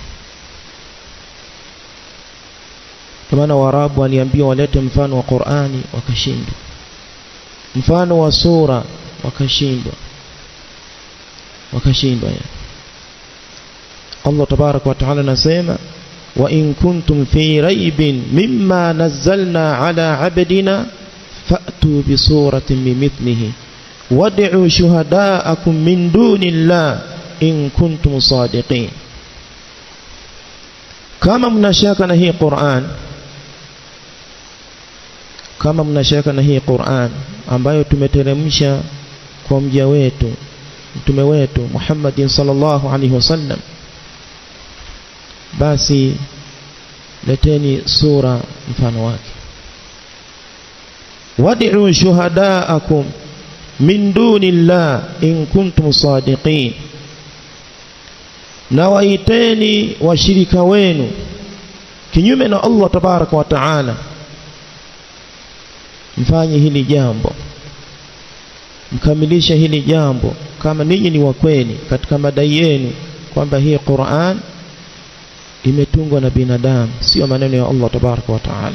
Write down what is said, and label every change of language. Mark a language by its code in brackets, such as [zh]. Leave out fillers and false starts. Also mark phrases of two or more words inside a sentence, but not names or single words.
[sw] Kwa maana Waarabu waliambiwa walete mfano wa Qur'ani wakashindwa, mfano wa sura wakashindwa ya. [ar] الله تبارك وتعالى anasema وإن كنتم في ريب مما نزلنا على عبدنا فأتوا بسورة من مثله وادعوا شهداءكم من دون الله إن كنتم صادقين. [sw] Kama mnashaka na hii Qur'an, kama mnashaka na hii Qur'an ambayo tumeteremsha kwa mja wetu mtume wetu Muhammadin [ar] صلى الله عليه وسلم, [sw] basi leteni sura mfano wake. [ar] وادعوا شهداءكم من دون الله إن كنتم صادقين, [sw] na waiteni washirika wenu kinyume na [ar] الله تبارك وتعالى, [sw] mfanye hili jambo, mkamilisha hili jambo kama ninyi ni wa kweli katika madai yenu kwamba hii Qur'an imetungwa na binadamu, sio maneno ya [ar] الله تبارك وتعالى.